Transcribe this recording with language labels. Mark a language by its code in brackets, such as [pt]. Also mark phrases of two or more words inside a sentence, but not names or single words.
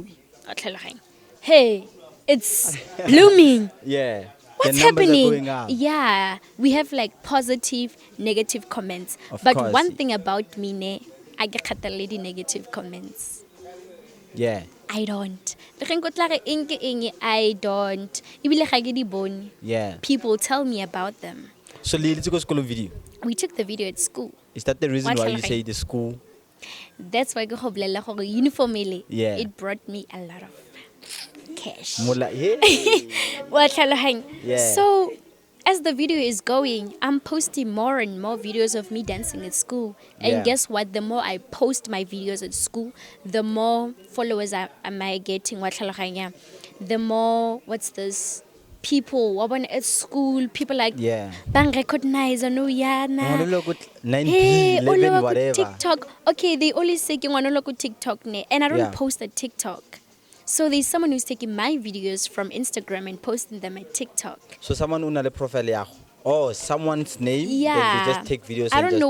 [tn] Wa tlhaloganya. [en] Hey, it's blooming. Yeah. What's the numbers happening? are going up. Yeah, we have like positive, negative comments. Of but course. one thing about me, ne, I get lady negative comments. Yeah. I don't. I don't. [tn] Ebile ga ke di bone. [en] Yeah. People tell me about them. So let's go school video. We took the video at school. Is that the reason [tn] Wa [en] why you [tn] tlhaloganya. [en] say the school? That's why [tn] ke go bolela gore [en] uniformly. Yeah. It brought me a lot of cash. Mola, yeah. Wa tlhaloganya. Yeah. So as the video is going, I'm posting more and more videos of me dancing at school. And Yeah. guess what? The more I post my videos at school, the more followers am I getting. [tn] Wa tlhaloganya. [en] The more, what's this? People at school, people like Yeah. [tn] bang recognize no yana. Ngwana lo ko 9 [en] Hey, 11 all whatever. TikTok. Okay, they always say you want to look at TikTok ne, and I don't Yeah. post at TikTok. So there's someone who's taking my videos from Instagram and posting them at TikTok. So someone [tn] una le profile yago. [en] Oh, someone's name. Yeah. Then they just take videos. I and don't just,